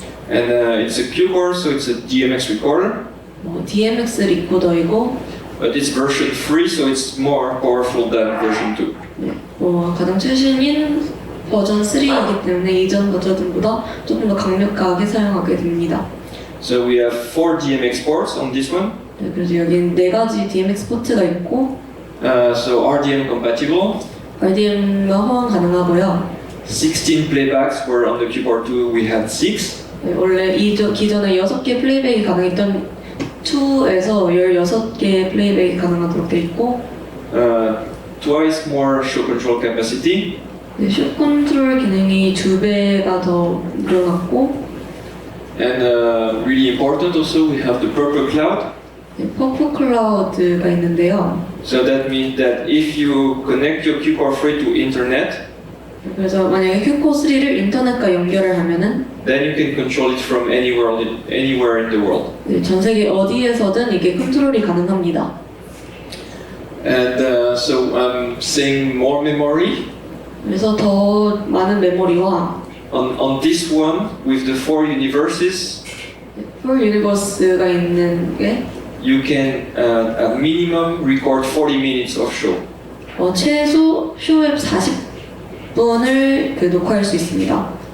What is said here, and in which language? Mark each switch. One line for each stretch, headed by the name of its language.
English: And it's a Qcore, so it's a DMX recorder.
Korean: DMX 리코더이고,
English: But it's version 3, so it's more powerful than version 2.
Korean: 네, 가장 최신인 버전 3이기 때문에 이전 버전보다 조금 더 강력하게 사용하게 됩니다.
English: So we have 4 DMX ports on this one.
Korean: 네, 그래서 여기는 4가지 DMX 포트가 있고,
English: So RDM compatible.
Korean: RDM과 호환 가능하고요.
English: 16 playbacks were on the Qcore 2, we had 6.
Korean: 네, 원래 기존에 6개 플레이백이 가능했던 2에서 16개 플레이백이 가능하도록 되어 있고,
English: Twice more show control capacity.
Korean: 네, 쇼 컨트롤 기능이 2배가 더 늘어났고,
English: And really important also, we have the purple cloud.
Korean: 네, 퍼플 클라우드가 있는데요.
English: So that means that if you connect your Qcore 3 to internet,
Korean: 그래서 만약에 Qcore 3를 인터넷과 연결을 하면은
English: then you can control it from anywhere in the world.
Korean: 네, 전 세계 어디에서든 이게 컨트롤이 가능합니다.
English: And so I'm saying more memory.
Korean: 그래서 더 많은 메모리와
English: On this one, with the 4 universes,
Korean: 풀 유니버스가 있는 게
English: you can at minimum record 40 minutes of show.
Korean: 최소 쇼웹 40분을 녹화할 수 있습니다.